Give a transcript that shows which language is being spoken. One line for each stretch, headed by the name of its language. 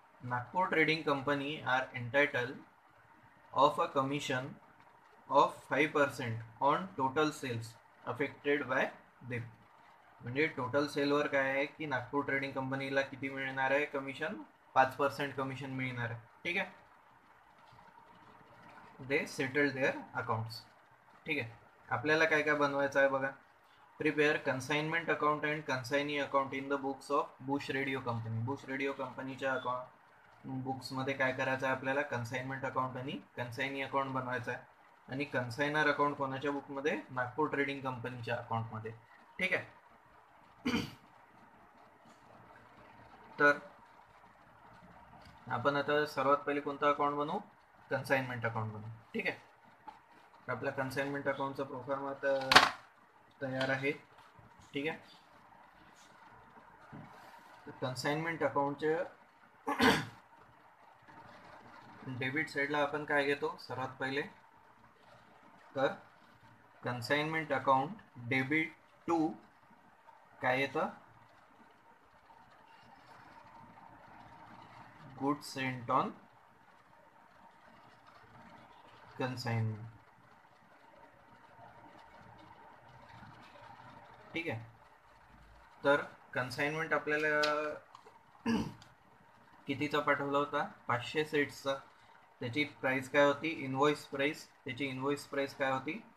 English: Nagpur trading company are entitled of a commission of 5% on total sales affected by them.
Marathi: म्हणजे total सेलवर काय आहे की नागपूर ट्रेडिंग कंपनीला किती मिळणार आहे कमिशन? 5% कमिशन मिळणार आहे. ठीक आहे,
English: They settle their accounts.
Marathi: ठीक आहे, आपल्याला काय काय बनवायचं आहे बघा.
English: Prepare consignment account and consignee account in the books of Bush radio company.
Marathi: Bush radio कंपनीच्या बुक्समध्ये काय करायचं आहे आपल्याला? कन्साइनमेंट अकाउंट आणि कन्साइनी अकाउंट बनवायचं आहे. आणि कन्सायनर अकाउंट कोणाच्या बुकमध्ये? नागपूर ट्रेडिंग कंपनीच्या अकाउंटमध्ये. ठीक आहे, तर आपण आता सर्वात पहिले कोणता अकाउंट बनवू? कन्साइनमेंट अकाउंट बनवू. ठीक आहे, आपला कन्साइनमेंट अकाउंटचा प्रोफार्मा तयार आहे. ठीक आहे, कन्साइनमेंट अकाउंटच्या डेबिट साईडला आपण काय घेतो सर्वात पहिले? तर कन्साइनमेंट अकाउंट डेबिट टू काय येतं?
English: Goods sent on consignment.
Marathi: ठीक आहे, तर कन्साइनमेंट आपल्याला कितीचा पाठवला होता? 500 सेट्सचा. त्याची प्राइस काय होती? Invoice price. त्याची इनवॉइस प्राइस काय होती?